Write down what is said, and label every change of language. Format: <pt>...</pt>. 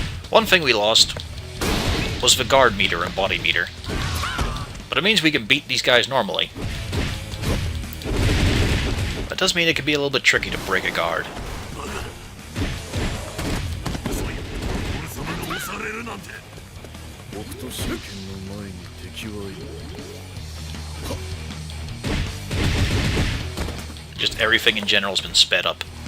<en>One thing we lost was the guard meter and body meter, but it means we can beat these guys normally. does mean it can be a little bit tricky to break a guard.</en> <ja>俺様が押されるなんて。北斗神拳の前に敵はいない。</ja> <en>Just everything in general has been sped up.</en>